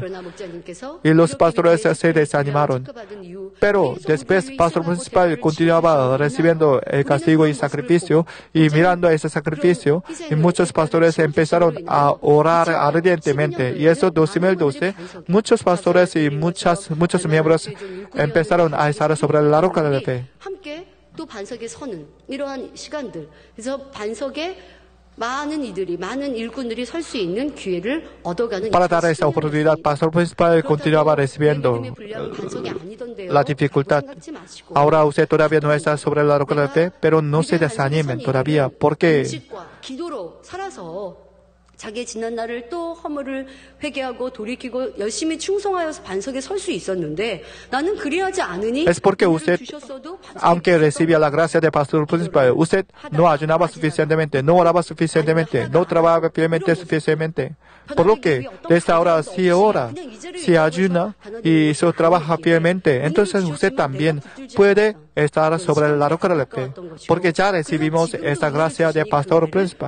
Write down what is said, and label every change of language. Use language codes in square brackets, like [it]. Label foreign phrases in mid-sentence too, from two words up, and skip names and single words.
[es] Y los pastores se desanimaron. Pero después, el pastor principal continuaba recibiendo el castigo y sacrificio. Y mirando ese sacrificio, y muchos pastores empezaron a orar ardientemente. Y eso 2012, muchos pastores y muchos miembros empezaron a estar sobre la roca de la fe. [ko] 또 반석에 서는 이러한 시간들. 그래서 반석에 많은 일꾼들이 설 수 있는 기회를 얻어가는. [es] Para dar esa oportunidad, el pastor principal continuaba recibiendo la dificultad. Ahora usted todavía no está sobre la roca de la fe, pero no se desanimen todavía, porque [ko] 기도로 살아서 자기의 지난 날을 또 허물을 회개하고 돌이키고 열심히 충성하여서 반석에 설 수 있었는데 나는 그리하지 않으니 [es] es porque usted, aunque recibía la gracia del pastor principal, usted no ayunaba suficientemente, no oraba suficientemente, no trabajaba fielmente suficientemente. Por lo que desde ahora si ora, si ayuna y si trabaja fielmente, entonces usted también puede estar sobre la roca de la fe, porque ya recibimos esta gracia del pastor principal.